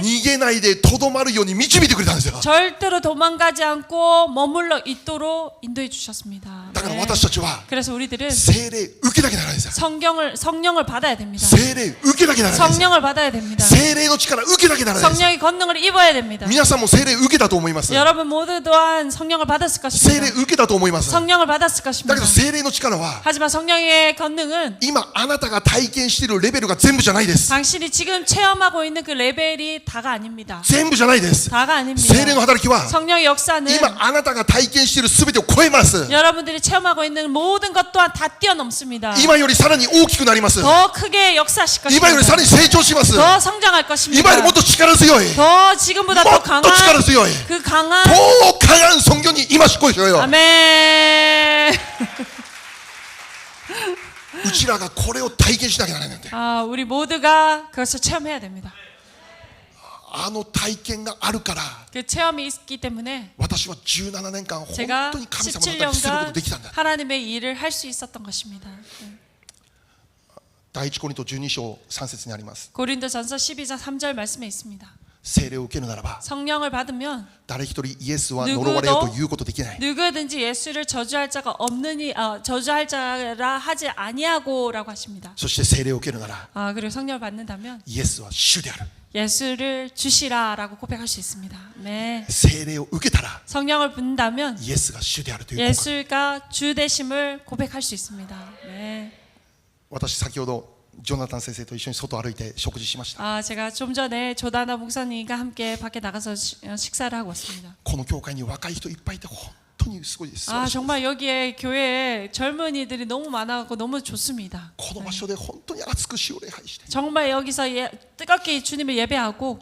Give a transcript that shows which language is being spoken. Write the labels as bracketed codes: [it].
[ja] 逃げないでとどまるように導いてくれたんですよ [ko] 절대로 도망가지 않고 머물러 있도록 인도해 주셨습니다. [ja] だから [ko] 네. [ja] 私たちは [ko] 그래서 우리들은 [ja] 聖霊受けなきゃならないんですよ [ko] 성령을 받아야 됩니다. [ja] 聖霊受けなきゃならないんですよ [ko] 성령을 받아야 됩니다. [ja] 聖霊の力受けなきゃならないんですよ [ko] 성령의 권능을 입어야 됩니다. [ja] 皆さんも聖霊受けたと思います [ko] 여러분 모두 또한 성령을 받았을 [ja] 聖霊 [ko] 것입니다. [ja] 受けたと思います [ko] 성령을 받았을 [ja] だ [ko] 것입니다. [ja] けど聖霊の力は [ko] 하지만 성령의 권능은 [ja] 今あなたが体験しているレベルが全部じゃないです [ko] 당신이 지금 체험하고 있는 그 레벨이 다가 아닙니다. [ja] 全部じゃないです [ko] 다가 아닙니다. [ja] 聖霊の働きは [ko] 성령의 역사는 [ja] 今あなたが体験している全てを超えます [ko] 여러분들이 체험하고 있는 모든 것 또한 다 뛰어넘습니다. [ja] 今よりさらに大きくなります [ko] 더 크게 역사하실 [ja] 今よりさ [ko] 것입니다. [ja] らに成長します [ko] 더 성장할 것입니다. [ja] 今よりもっと力強い [ko] 더 지금보다 [ja] も [ko] 더 [ja] っと [ko] 강한 [ja] 力強い [ko] 그 강한 더 강한 성경이 임하실 거예요 아멘. [ja] うちらがこれを体験しなきゃならないんだよ [ko] 아, 우리 모두가 그것을 체험해야 됩니다. [ja] あの体験があるから [ko] 그 체험이 있기 때문에 [ja] 私は17年間本 [ko] 제가 [ja] 当に神様の働きすることができたんだ [ko] 17년간 하나님의 일을 할 수 있었던 것입니다. [ja] 第一コリント12章3節にあります [ko] 고린도전서 12장 3절 말씀에 있습니다. [ja] 聖霊を受けるならば [ko] 성령을 받으면 [ja] 誰一人イエスは呪われようということできない [ko] 누구든지 예수를 저주할 자가 없느니 저주할 자라 하지 아니하고라고 하십니다. [ja] そして聖霊を受けるなら [ko] 아, 그리고 성령을 받는다면 [ja] イエスは主である [ko] 예수를 주시라라고 고백할 수 있습니다. 네. [ja] 聖霊を受けたら [ko] 성령을 받는다면 [ja] イエスが主であるという告白 [ko] 예수가 주 되심을 고백할 수 있습니다. 네. [ja] 私先ほどジョナタン先生と一緒に外を歩いて食事しました [ko] 아, 제가 좀 전에 조다나 목사님과 함께 밖에 나가서 식사를 하고 왔습니다. [ja] この教会に若い人いっぱいいて本当にすごいです [ko] 아, 정말 여기에 교회에 젊은이들이 너무 많아서 너무 좋습니다. [ja] この場所で本当に熱く主を礼拝して [ko] 정말 여기서 뜨겁게 주님을 예배하고